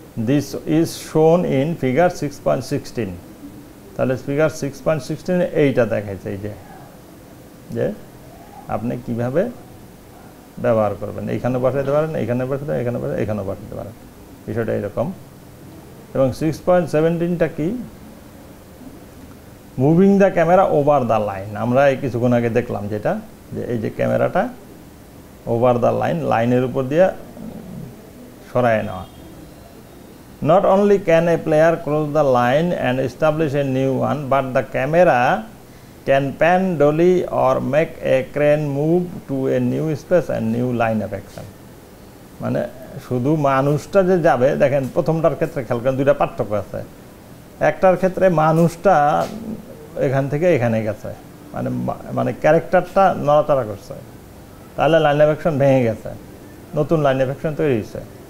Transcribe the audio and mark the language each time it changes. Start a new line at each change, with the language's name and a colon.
English: This is shown in figure 6.16।
Bangla: তাহলে figure 6.16 এইটা দেখাইছে, এই যে আপনি কিভাবে ব্যবহার করবেন, এইখানে বসাইতে পারেন, এইখানে বসাতে, এখানেও বসাতে পারেন, বিষয়টা এরকম। এবং 6.17টা কি,
English: Moving the camera over the line.
Bangla: আমরা এই কিছুক্ষণ আগে দেখলাম যেটা, যে এই যে ক্যামেরাটা ওভার দ্য লাইনের উপর দিয়ে সরায় নেওয়া।
English: Not only can a player cross the line and establish a new one, but the camera can pan, dolly or make a crane move to a new space and new line of action.
Bangla: মানে শুধু মানুষটা যে যাবে, দেখেন প্রথমটার ক্ষেত্রে খেয়াল করেন দুইটা পার্থক্য আছে। একটার ক্ষেত্রে মানুষটা এখান থেকে এখানে গেছে, মানে ক্যারেক্টারটা নড়াচড়া করছে, তাহলে লাইন অফ অ্যাকশন ভেঙে গেছে, নতুন লাইন অফ অ্যাকশন তৈরি হয়েছে।